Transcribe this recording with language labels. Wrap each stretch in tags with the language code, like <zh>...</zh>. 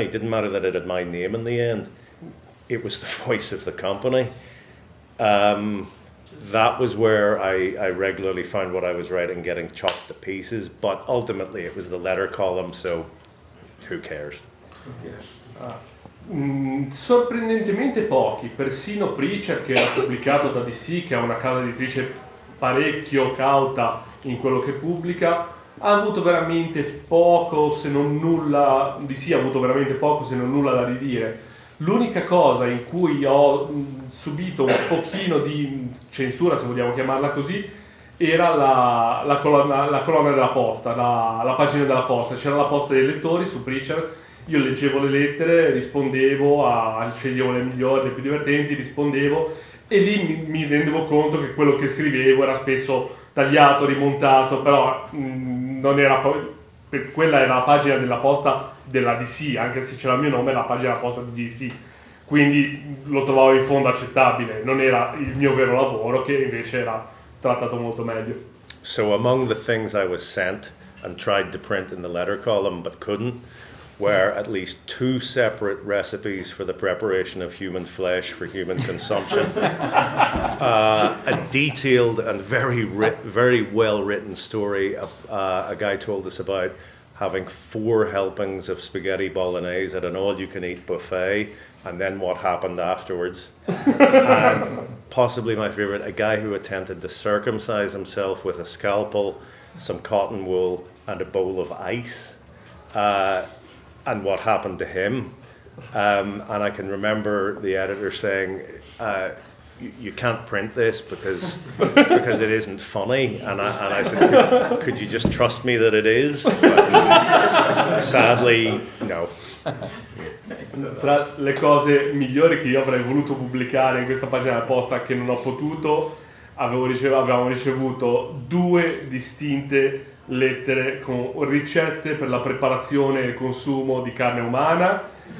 <en>It didn't matter that it had my name in the end. It was the voice of the company. That was where I regularly found what I was writing getting chopped to pieces, but ultimately it was the letter column, so who cares?</en> <it>Sorprendentemente pochi, persino Preacher, che era pubblicato da DC, che è una casa editrice parecchio cauta in quello che pubblica, ha avuto veramente poco, se non nulla, DC ha avuto veramente poco, se non nulla da ridire. L'unica cosa in cui ho subito un pochino di censura, se vogliamo chiamarla così, era la colonna della posta, la pagina della posta. C'era la posta dei lettori su Preacher, io leggevo le lettere, rispondevo, sceglievo le migliori, le più divertenti, rispondevo, e lì mi rendevo conto che quello che scrivevo era spesso tagliato, rimontato, però non era quella era la pagina della posta della DC, anche se c'era il mio nome, la pagina della posta di DC, quindi lo trovavo in fondo accettabile, non era il mio vero lavoro, che invece era trattato molto meglio.</it> <en>So among the things I was sent and tried to print in the letter column but couldn't were at least 2 separate recipes for the preparation of human flesh for human consumption, a detailed and very well written story. A guy told us about having 4 helpings of spaghetti bolognese at an all-you-can-eat buffet, and then what happened afterwards. And possibly my favorite, a guy who attempted to circumcise himself with a scalpel, some cotton wool, and a bowl of ice. And what happened to him. And I can remember the editor saying, you can't print this because it isn't funny. And I said, could you just trust me that it is? But sadly, no.</en> <it>Tra le cose migliori che io avrei voluto pubblicare in questa pagina apposta che non ho potuto, avevamo ricevuto 2 distinte lettere con ricette per la preparazione e il consumo di carne umana.</it>